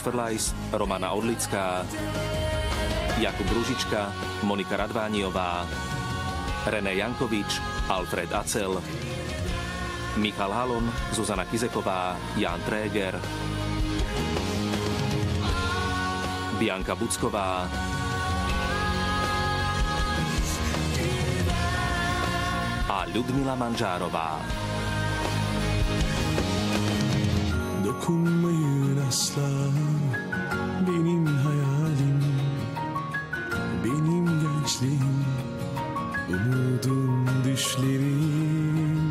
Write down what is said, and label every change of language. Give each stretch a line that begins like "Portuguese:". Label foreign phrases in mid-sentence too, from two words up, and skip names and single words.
Slovak: Frlajs, Romana Odlická, Jakub Ružička, Monika Radvániová, René Jankovič, Alfred Acel, Michal Halon, Zuzana Kizeková, Jan Tréger, Bianka Bucková, a Ľudmila Manžárová.
Turkish: Dokunmayın asla benim hayalim, benim gençliğim, umudum düşlerim.